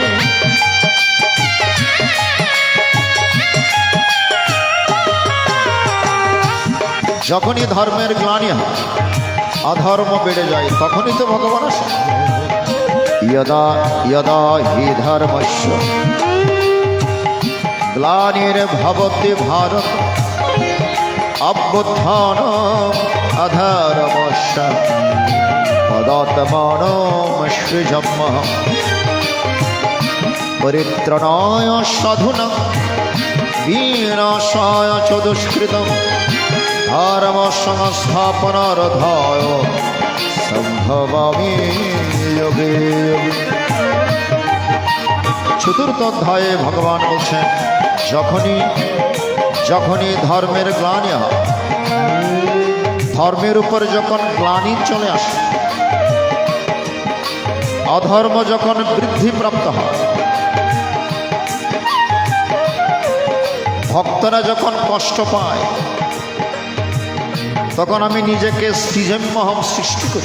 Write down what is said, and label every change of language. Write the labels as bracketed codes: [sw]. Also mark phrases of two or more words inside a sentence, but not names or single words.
[bn] যখনই ধর্মের গ্লানি হয়, অধর্ম বেড়ে যায়, তখনই তো ভগবান আসে। [sa] यदा यदा हि धर्मस्य ग्लानिर्भवति भारत अभ्युत्थानम् अधर्मस्य तदात्मानं सृजाम्यहम् परित्राणाय साधूनां विनाशाय च दुष्कृतं धर्म संस्थापनार्थाय संभवामि योगे योगे। [bn] চতুর্থ অধ্যায়ে ভগবান বলছেন যখনই যখনই ধর্মের গ্লানি হয়, ধর্মের উপর যখন গ্লানি চলে আসে, অধর্ম যখন বৃদ্ধিপ্রাপ্ত হয়, ভক্তরা যখন কষ্ট পায়, তখন আমি নিজেকে সৃজন্মহম সৃষ্টি করি।